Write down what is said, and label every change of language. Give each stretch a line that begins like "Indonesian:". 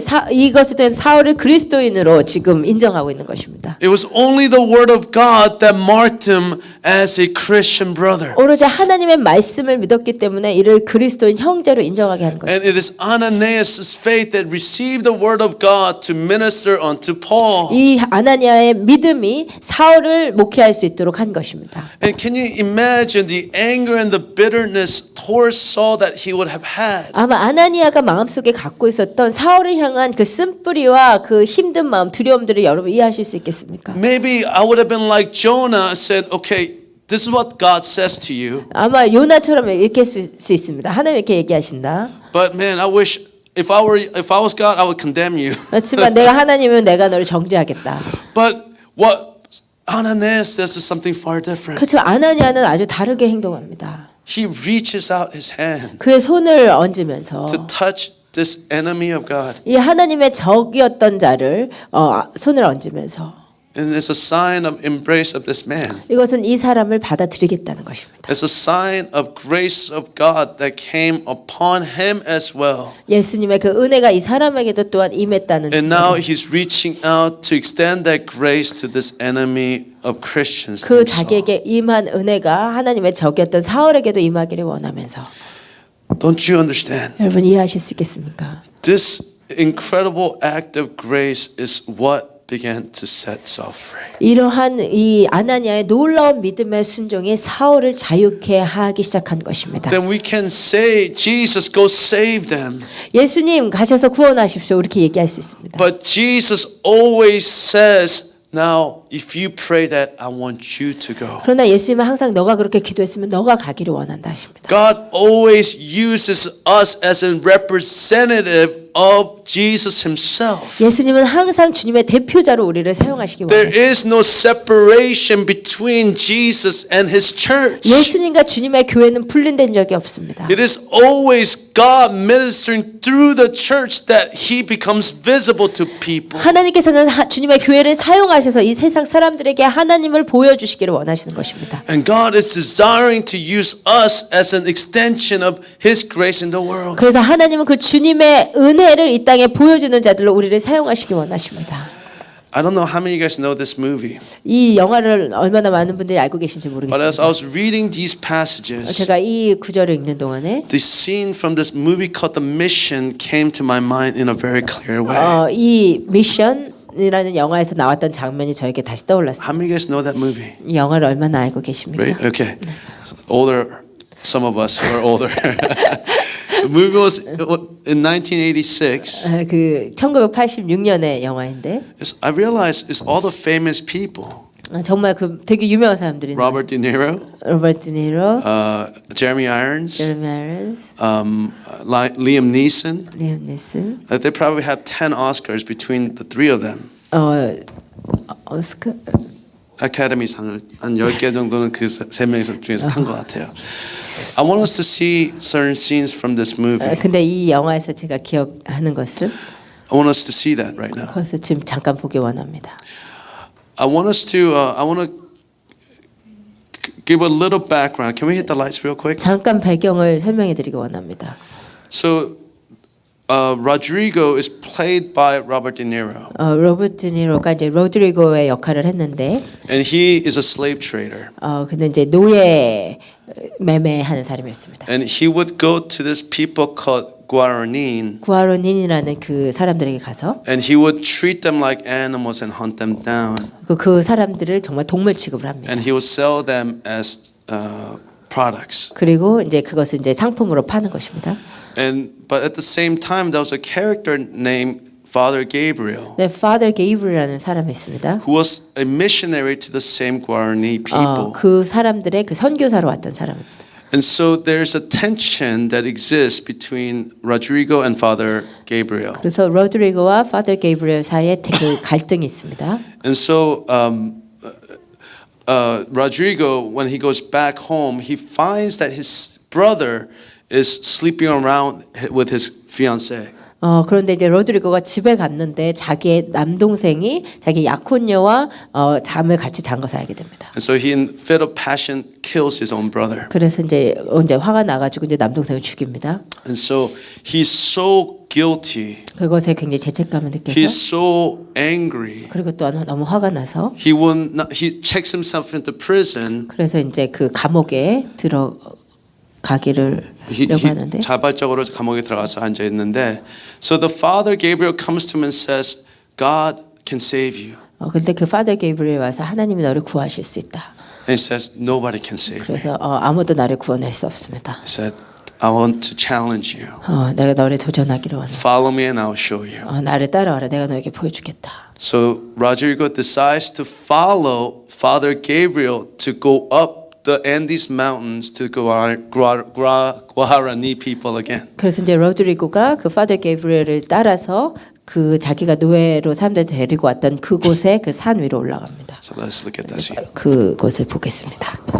Korean: 이것에 대해서 사울을 그리스도인으로 지금 인정하고 있는 것입니다.
English: It was only the word of God that marked him as a Christian brother.
Korean: 오로지 하나님의 말씀을 믿었기 때문에 이를 그리스도인 형제로 인정하게 한 것입니다.
English: And it is Ananias' faith that received the word of God to minister unto Paul.
Korean: 이 아나니아의 믿음이 사울을 목회할 수 있도록 한 것입니다.
English: And can you imagine the anger and the bitterness towards Saul that he would have had?
Korean: 아마 아나니아가 마음속에 갖고 있었던 사울을 향한 그 쓴뿌리와 그 힘든 마음, 두려움들을 여러분 이해하실 수 있겠습니까?
English: Maybe I would have been like Jonah, said, okay, this is what God says to you.
Korean: 아마 요나처럼 이렇게 수 있습니다. 하나님 이렇게 얘기하신다.
English: But man, I wish if I was God, I would condemn you.
Korean: 그렇지만 내가 하나님이면 내가 너를 정죄하겠다.
English: But what Ananias says is something far different.
Korean: 그렇지만 아나니아는 아주 다르게 행동합니다.
English: He reaches out his hand
Korean: 그의 손을 얹으면서
English: to touch this enemy of God.
Korean: 이 하나님의 적이었던 자를 손을 얹으면서
English: And it's a sign of embrace of this man.
Korean: 이것은 이 사람을 받아들이겠다는 것입니다.
English: It's a sign of grace of God that came upon him as well.
Korean: 예수님의 그 은혜가 이 사람에게도 또한 임했다는
English: And now he's reaching out to extend that grace to this enemy of Christians.
Korean: 그
English: named Saul.
Korean: 자기에게 임한 은혜가 하나님의 적이었던 사울에게도 임하기를 원하면서
English: Don't you understand?
Korean: 여러분 이해하실 수 있겠습니까?
English: This incredible act of grace is what began to set Saul free.
Korean: 이러한 이 아나니아의 놀라운 믿음의 순종이 사울을 자유케 하기 시작한 것입니다.
English: Then we can say, Jesus, go save them.
Korean: 예수님 가셔서 구원하십시오. 이렇게 얘기할 수 있습니다.
English: But Jesus always says, now, if you pray that, I want you to go.
Korean: 그러나 예수님은 항상 너가 그렇게 기도했으면 너가 가기를 원한다 하십니다.
English: God always uses us as a representative of Jesus himself.
Korean: 예수님은 항상 주님의 대표자로 우리를 사용하시기
English: There
Korean: 원합니다.
English: is no separation between Jesus and his church.
Korean: 예수님과 주님의 교회는 분리된 적이 없습니다.
English: It is always God ministering through the church that he becomes visible to people.
Korean: 하나님께서는 주님의 교회를 사용하셔서 이 세상 사람들에게 하나님을 보여주시기를 원하시는 것입니다.
English: And God is desiring to use us as an extension of his grace in the world.
Korean: 그래서 하나님은 그 주님의 은혜를 이 땅에 보여주는 자들로 우리를 사용하시기 원하십니다.
English: I don't know how many of you guys know this movie,
Korean: 이 영화를 얼마나 많은 분들이 알고 계신지
English: but as
Korean: 모르겠습니다.
English: I was reading these passages,
Korean: 제가 이 구절을 읽는 동안에
English: the scene from this movie called The Mission came to my mind in a very clear way.
Korean: 이 미션이라는 영화에서 나왔던 장면이 저에게 다시 떠올랐습니다.
English: How many of you guys know that movie?
Korean: 이 영화를 얼마나 알고 계십니까?
English: Right? Okay. Older, some of us who are older. The movie was in 1986.
Korean: 그 1986년의 영화인데
English: I realized it's all the famous people.
Korean: 정말 그 되게 유명한 사람들이
English: Robert De Niro,
Korean: 로버트 디니로,
English: Jeremy Irons,
Korean: 제레미 아이런스,
English: Liam Neeson.
Korean: 리암 니슨,
English: They probably have 10 Oscars between the three of them.
Korean: 오스카. 아카데미상을 한 10개 정도는 그 세 명에서 중에서 탄 것 같아요.
English: I want us to see certain scenes from this movie.
Korean: 근데 이 영화에서 제가 기억하는 것은
English: I want us to see that right now.
Korean: 그것을 지금 잠깐 보기 원합니다.
English: I want to give a little background. Can we hit the lights real quick?
Korean: 잠깐 배경을 설명해 드리기 원합니다.
English: So Rodrigo is played by Robert De Niro,
Korean: 로버트 디니로가 이제 로드리고의 역할을 했는데
English: and he is a slave trader.
Korean: 근데 이제 노예 매매하는 사람이었습니다.
English: And he would go to this people called Guaranin,
Korean: 구아로닌이라는 그 사람들에게 가서
English: and he would treat them like animals and hunt them down.
Korean: 그 사람들을 정말 동물 취급을 합니다.
English: And he would sell them as products.
Korean: 그리고 이제 그것을 이제 상품으로 파는 것입니다.
English: But at the same time, there was a character named Father Gabriel,
Korean: 네, Father Gabriel이라는 사람이 있습니다.
English: who was a missionary to the same Guarani people.
Korean: 그 사람들의 그 선교사로 왔던 사람입니다.
English: And so there's a tension that exists between Rodrigo and Father Gabriel.
Korean: 그래서 로드리고와 Father Gabriel 사이에 되게 갈등이 있습니다.
English: And so Rodrigo, when he goes back home, he finds that his brother is sleeping around with his fiancée.
Korean: 그런데 이제 로드리고가 집에 갔는데 자기의 남동생이 자기 약혼녀와 잠을 같이 잔 것을 알게 됩니다.
English: And so he, in fit of passion, kills his own brother.
Korean: 그래서 이제 화가 나가지고 이제 남동생을 죽입니다.
English: And so he's so guilty.
Korean: 그것에 굉장히 죄책감을
English: He's
Korean: 느껴서
English: so angry.
Korean: 그리고 또 너무 화가 나서
English: He checks himself into prison.
Korean: 그래서 이제 그 감옥에 들어가기를 하려고 하는데 자발적으로 감옥에 들어가서 앉아 있는데,
English: so the Father Gabriel comes to him and says, God can save you.
Korean: 근데 그 Father Gabriel 와서 하나님이 너를 구하실 수 있다.
English: And he says, nobody can save me.
Korean: 그래서 아무도 나를 구원할 수 없습니다.
English: He said, I want to challenge you.
Korean: 내가 너를 도전하기를 원해.
English: Follow me and I'll show you.
Korean: 나를 따라와라. 내가 너에게 보여주겠다.
English: So Rodrigo decides to follow Father Gabriel to go up the Andes Mountains to Guarani people again.
Korean: 그래서 이제 로드리고가 그 Father Gabriel을 따라서 그 자기가 노예로 사람들 데리고 왔던 그곳에 그 산 위로 올라갑니다.
English: So let's look at that scene.
Korean: 그곳을 보겠습니다.